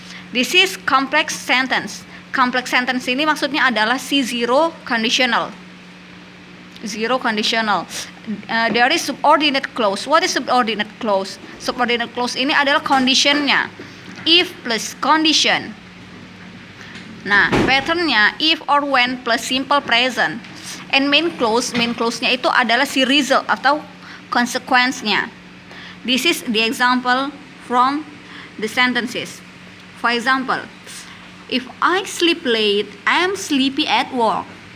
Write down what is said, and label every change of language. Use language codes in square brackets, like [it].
[en] This is complex sentence. [id] Complex sentence ini maksudnya adalah si zero conditional. [en] Zero conditional. There is subordinate clause. What is subordinate clause? [id] Subordinate clause ini adalah conditionnya. [en] If plus condition. [id] Nah, patternnya [en] if or when plus simple present. [id] And main clause-nya itu adalah si result atau consequence-nya. [en] This is the example from the sentences. For example, if I sleep late, I am sleepy at work.